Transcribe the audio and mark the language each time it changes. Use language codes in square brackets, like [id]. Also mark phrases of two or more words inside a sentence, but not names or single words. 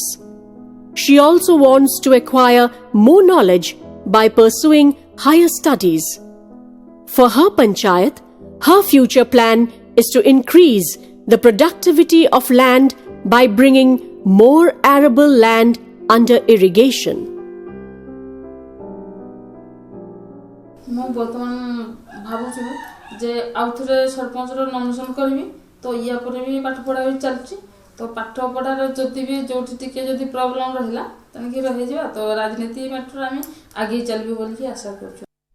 [en] She also wants to acquire more knowledge by pursuing higher studies. For her panchayat, her future plan is to increase the productivity of land by bringing more arable land under irrigation. [or] ମୁଁ ବର୍ତ୍ତମାନ ଭାବୁଛି ଯେ ଆଉଥରେ ସରପଞ୍ଚର ନମିନେସନ୍ କରିବି ତ ୟା ପରେ ବି ପାଠ ପଢ଼ା ବି ଚାଲିଛି ତ ପାଠ ପଢ଼ାରେ ଯଦି ବି ଯୋଉଠି ଟିକେ ଯଦି ପ୍ରୋବ୍ଲେମ୍ ରହିଲା ତେଣିକି ରହିଯିବା ତ ରାଜନୀତି ମ୍ୟାଟର ଆମେ ଆଗେଇ ଚାଲିବୁ ବୋଲି ଆଶା କରୁଛୁ।